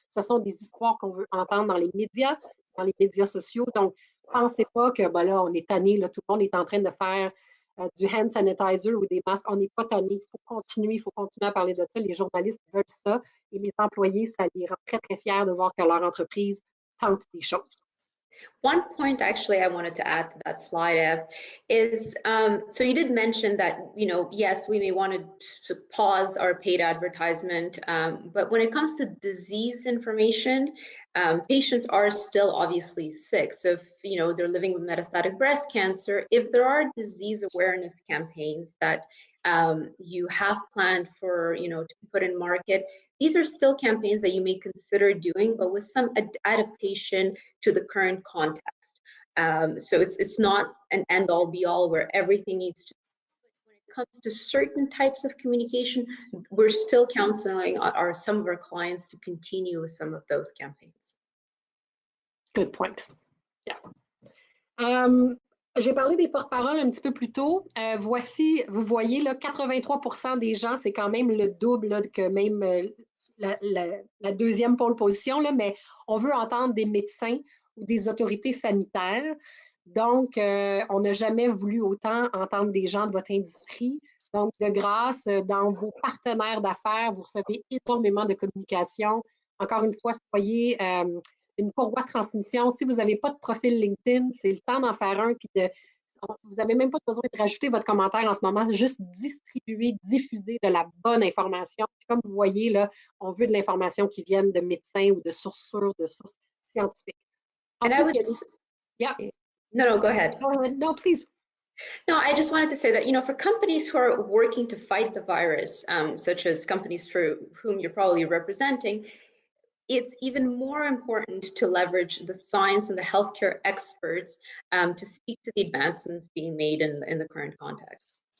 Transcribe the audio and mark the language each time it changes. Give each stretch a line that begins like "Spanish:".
French: Ce sont des histoires qu'on veut entendre dans les médias sociaux. Donc, pensez pas que là, on est tanné, là, tout le monde est en train de faire du hand sanitizer ou des masques. On n'est pas tanné. Il faut continuer à parler de ça. Les journalistes veulent ça et les employés, ça les rend très, très fiers de voir que leur entreprise tente des choses.
English: One point actually I wanted to add to that slide, Ev, is so you did mention that, yes, we may want to pause our paid advertisement, but when it comes to disease information, patients are still obviously sick. So if, they're living with metastatic breast cancer, if there are disease awareness campaigns that you have planned for, to put in market, these are still campaigns that you may consider doing, but with some adaptation to the current context. So it's not an end-all be-all where everything needs to. When it comes to certain types of communication, we're still counseling some of our clients to continue with some of those campaigns. Good point. Yeah.
French: J'ai parlé des porte-paroles un petit peu plus tôt. Voici, vous voyez, là, 83% des gens, c'est quand même le double là, que même la deuxième pole position, là, mais on veut entendre des médecins ou des autorités sanitaires. Donc, on n'a jamais voulu autant entendre des gens de votre industrie. Donc, de grâce, dans vos partenaires d'affaires, vous recevez énormément de communication. Encore une fois, soyez une courroie de transmission. Si vous n'avez pas de profil LinkedIn, c'est le temps d'en faire un. Puis vous n'avez même pas besoin de rajouter votre commentaire en ce moment, juste distribuer, diffuser de la bonne information. Puis comme vous voyez, là, on veut de l'information qui vienne de médecins ou de sources sûres, de sources scientifiques.
English: And I would... Yeah. No, go ahead. No, please. No, I just wanted to say that, for companies who are working to fight the virus, such as companies for whom you're probably representing, it's even more important to leverage the science and the healthcare experts to speak to the advancements being made in the current context.